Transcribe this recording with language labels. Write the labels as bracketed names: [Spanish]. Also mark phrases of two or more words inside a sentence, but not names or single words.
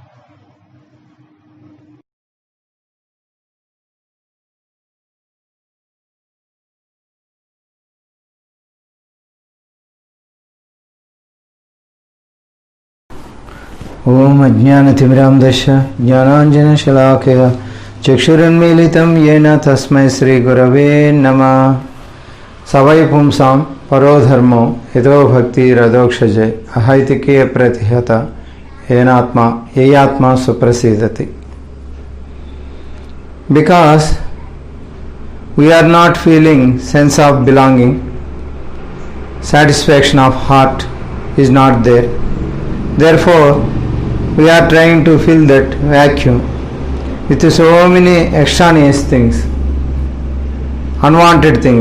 [Sanskrit] ఓం అజ్ఞానతిమిరాంధస్య జ్ఞానాంజనశలాకయ చక్షురున్మీలితం येन తస్మై శ్రీగురవే నమః. సవై పుంసాం పరో ధర్మో యతో భక్తిరధోక్షజ అహైతుకీయ ప్రతిహత యయాత్మా సుప్రసీదతి. [English] Because we are not feeling sense of belonging, satisfaction of heart is not there. Therefore, we are trying to fill that vacuum with so many extraneous things, unwanted things.